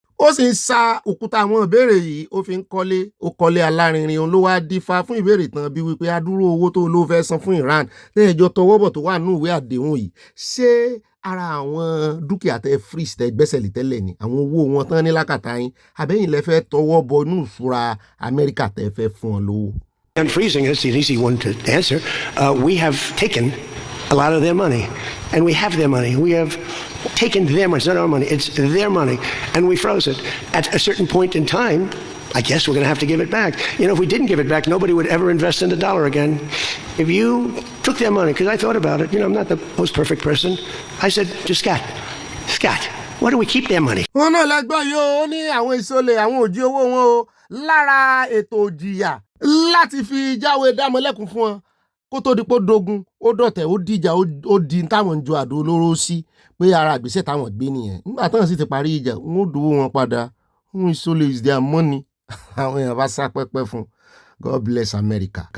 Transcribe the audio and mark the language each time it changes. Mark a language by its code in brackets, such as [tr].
[yo] ó sì ń sa òkúta àwọn ìbéèrè yìí ó fi ń kọ́lé ó kọ́lé alárinrin òun ló wá dífá fún ìbéèrè tán bí wípé adúrú owó tó ló fẹ́ san fún Iran lẹ́ẹ̀jọ́ tọwọ́bọ̀ tó wà nínú ìwé àdéhùn yìí ṣé ara àwọn dúkìá tẹ freeze tẹ gbẹ́sẹ̀ lé tẹ́lẹ̀ ni àwọn owó wọn tán ní lákàtà yín àbẹ́yìn lẹ fẹ́ tọwọ́ bọ inú ìṣúra Amẹ́ríkà tẹ fẹ́ fún ọ lówó. [en] Unfreezing is an easy one to answer. We have taken a lot of their money, and we have their money. We have taken their money. It's not our money. It's their money, and we froze it. At a certain point in time, I guess we're going to have to give it back. If we didn't give it back, nobody would ever invest in the dollar again. If you took their money, because I thought about it, I'm not the most perfect person. I said to Scott, why do we keep their money? [yo] wọn náà lẹgbọn yìí ó ní àwọn ìsọlẹ àwọn òjì owó wọn o lára ètò òjìyà láti fi jáwé dámọlẹ́kùn fún wọn kó tó di pé ó dogun ó dọ̀tẹ̀ ó dìjà ó di táwọn ń ju àdó olóró sí pé ara ìgbésẹ̀ táwọn gbé nìyẹn nígbà táwọn sì ti parí ìjà wọn ò dówó wọn padà wọn ìsọlẹ [en] is their money [yo] àwọn èèyàn bá sá pẹ́pẹ́ fún [en] God bless America.